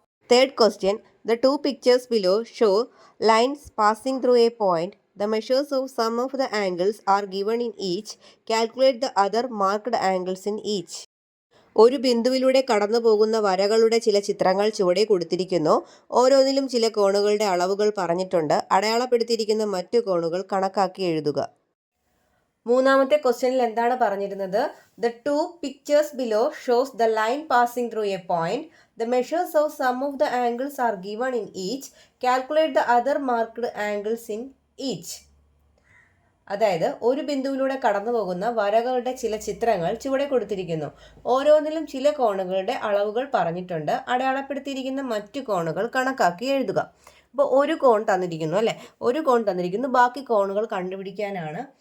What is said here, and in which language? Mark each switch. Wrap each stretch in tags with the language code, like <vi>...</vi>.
<en>Third question, the two pictures below show lines passing through a point. The measures of some of the angles are given in each. Calculate the other marked angles in each.</en> <ml>ഒരു ബിന്ദുവിലൂടെ കടന്നു പോകുന്ന വരകളുടെ ചില ചിത്രങ്ങൾ ചുവടെ കൊടുത്തിരിക്കുന്നു. ഓരോന്നിലും ചില കോണുകളുടെ അളവുകൾ പറഞ്ഞിട്ടുണ്ട്. അടയാളപ്പെടുത്തിയിരിക്കുന്ന മറ്റു കോണുകൾ കണക്കാക്കി എഴുതുക. മൂന്നാമത്തെ ക്വസ്റ്റ്യനിൽ എന്താണ് പറഞ്ഞിരുന്നത്?</ml> <en>The two pictures below shows the line passing through a point. The measures of some of the angles are given in each. Calculate the other marked angles in each.</en> <ml>അതായത് ഒരു ബിന്ദുവിലൂടെ കടന്നു പോകുന്ന വരകളുടെ ചില ചിത്രങ്ങൾ ചുവടെ കൊടുത്തിരിക്കുന്നു. ഓരോന്നിലും ചില കോണുകളുടെ അളവുകൾ പറഞ്ഞിട്ടുണ്ട്. അടയാളപ്പെടുത്തിയിരിക്കുന്ന മറ്റു കോണുകൾ കണക്കാക്കി എഴുതുക. അപ്പോൾ ഒരു കോൺ തന്നിരിക്കുന്നു അല്ലേ? ഒരു കോൺ തന്നിരിക്കുന്നു, ബാക്കി കോണുകൾ കണ്ടുപിടിക്കാനാണ്.</ml>